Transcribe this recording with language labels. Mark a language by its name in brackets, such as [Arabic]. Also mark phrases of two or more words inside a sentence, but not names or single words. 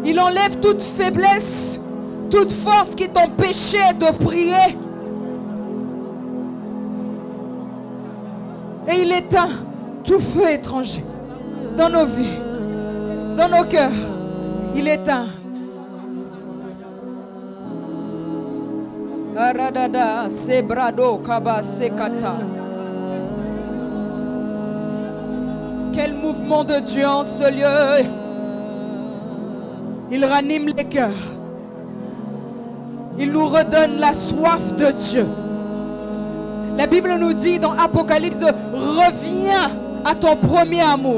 [French] Il enlève toute faiblesse, toute force qui t'empêchait de prier. Et il éteint tout feu étranger dans nos vies, dans nos cœurs. Il éteint. Aradada, sebrado, kaba, sekata. Quel mouvement de Dieu en ce lieu. Il ranime les cœurs. Il nous redonne la soif de Dieu. La Bible nous dit dans Apocalypse, reviens à ton premier amour.